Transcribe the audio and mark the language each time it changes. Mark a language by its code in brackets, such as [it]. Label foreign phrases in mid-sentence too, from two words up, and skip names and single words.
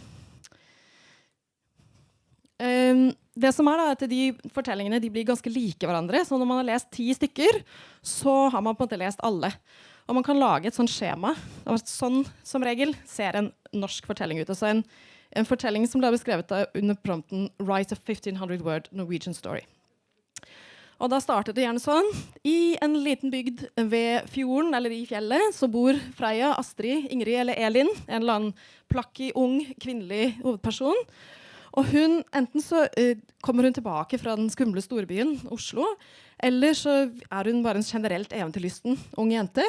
[no] Det som da at de fortellingene de blir ganske like hverandre, så når man har lest 10 stykker, så har man på en måte lest alle. Og man kan lage et sånt skjema, og sånn som regel ser en norsk fortelling ut. Altså en fortelling som ble beskrevet under prompten [en] Write a 1500 word Norwegian story. [no] Og da startet det gjerne sånn. I en liten bygd ved fjorden eller i fjellet så bor Freya, Astrid, Ingrid eller Elin, en eller annen plakky, ung, kvinnelig hovedperson. Og hun, enten så kommer hun tilbake fra den skumle storbyen Oslo, eller så hun bare en generelt eventyrlysten ung jente.